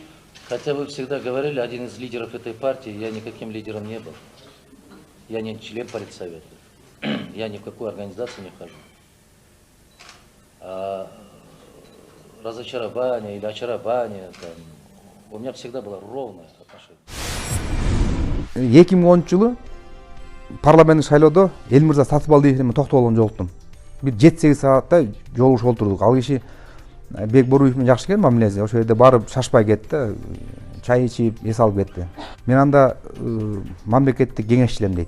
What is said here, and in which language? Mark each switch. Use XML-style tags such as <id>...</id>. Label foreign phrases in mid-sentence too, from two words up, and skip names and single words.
<ru>Хотя вы всегда говорили, один из лидеров этой партии, я никаким лидером не был. Я не член политсовета. Я ни в какую организацию не вхожу. А разочарование или очарование, там, у меня всегда было ровное отношение.</ru> <ky>2010 жылы парламенттик шайлоодо Элмырза Сатыбалдиев менен токтоп алган жолуктум. Бир 7-8 саатта жолугушуп отурдук. Ал киши Бек Боруев менен жакшы экен мамилеси. Ошол жерде барып шашпай кетти, чай ичип, эс алып кетти. Мен анда мамлекеттик кеңешчилем дейт.</ky>